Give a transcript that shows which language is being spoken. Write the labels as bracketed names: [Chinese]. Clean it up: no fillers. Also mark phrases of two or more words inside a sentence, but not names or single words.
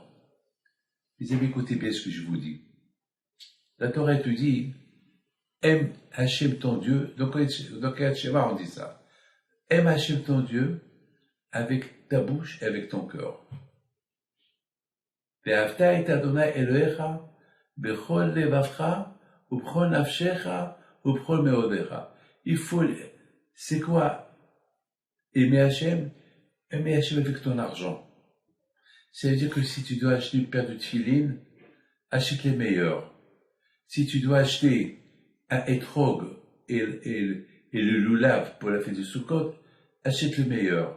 [French] Les amis, écoutez bien ce que je vous dis. La Torah te dit, aime Hachem ton Dieu. Donc, dans Shema, on dit ça. Aime Hachem ton Dieu avec ta bouche et avec ton cœur. [Hebrew] ואהבת את אדוני אלוהיך בכל לבבך ובכל נפשך ובכל מאודך. [French] C'est quoi aimer Hachem? Aimer Hachem avec ton argent. Ça veut dire que si tu dois acheter une paire de tefilines, achète les meilleurs. Si tu dois acheter un etrog et le loulav pour la fête de Sukkot, achète le meilleur.